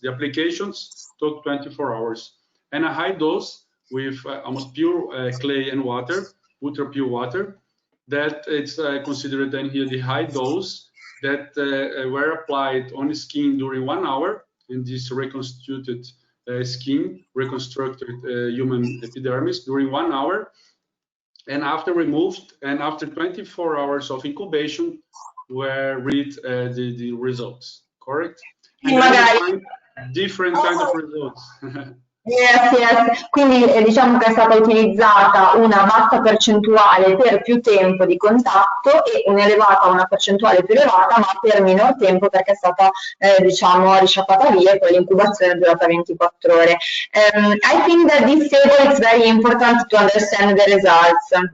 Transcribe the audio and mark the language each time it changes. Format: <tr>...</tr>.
<en>The applications took 24 hours. And a high dose with almost pure clay and water, ultra pure water, that it's considered then here the high dose that were applied on the skin during 1 hour in this reconstituted skin, reconstructed human epidermis during 1 hour. And after removed, and after 24 hours of incubation, were read the results, correct? And then we find different kind of results. Yes.</en> <it>Quindi diciamo che è stata utilizzata una bassa percentuale per più tempo di contatto e un'elevata una percentuale più elevata, ma per minor tempo perché è stata diciamo risciacquata via e poi l'incubazione è durata 24 ore.</it> <en>I think that this table is very important to understand the results.</en>